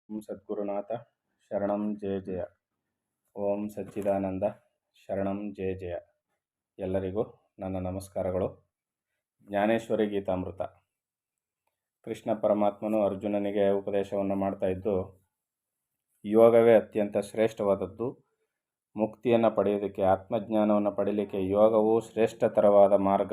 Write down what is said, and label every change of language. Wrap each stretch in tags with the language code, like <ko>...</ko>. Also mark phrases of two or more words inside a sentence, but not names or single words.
<sa>ಓಂ ಸದ್ಗುರುನಾಥ ಶರಣಂ ಜಯ ಜಯ. ಓಂ ಸಚ್ಚಿದಾನಂದ ಶರಣಂ ಜಯ ಜಯ.</sa> <kn>ಎಲ್ಲರಿಗೂ ನನ್ನ ನಮಸ್ಕಾರಗಳು. ಜ್ಞಾನೇಶ್ವರಿ ಗೀತಾಮೃತ. ಕೃಷ್ಣ ಪರಮಾತ್ಮನು ಅರ್ಜುನನಿಗೆ ಉಪದೇಶವನ್ನು ಮಾಡ್ತಾ ಇದ್ದು, ಯೋಗವೇ ಅತ್ಯಂತ ಶ್ರೇಷ್ಠವಾದದ್ದು. ಮುಕ್ತಿಯನ್ನು ಪಡೆಯೋದಕ್ಕೆ, ಆತ್ಮಜ್ಞಾನವನ್ನು ಪಡೀಲಿಕ್ಕೆ ಯೋಗವು ಶ್ರೇಷ್ಠತರವಾದ ಮಾರ್ಗ.</kn>